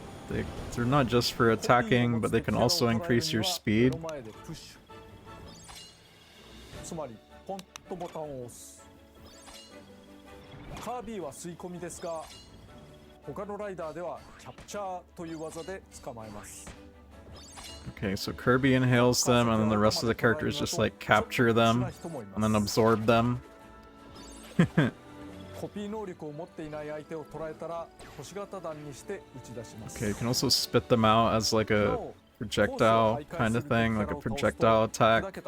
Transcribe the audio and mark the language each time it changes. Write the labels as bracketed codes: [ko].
[en] Okay. They're not just for attacking, but they can also increase your speed. [ja] つまりポンとボタンを押す。カービィは吸い込みですが、他のライダーではキャプチャーという技で捕まえます。 [en] Okay, so Kirby inhales them, and then the rest of the characters just like capture them and then absorb them. [ja] コピー能力を持っていない相手を捉えたら星型弾にして打ち出します。 [en] Okay, you can also spit them out as like a projectile kind of thing, like a projectile attack.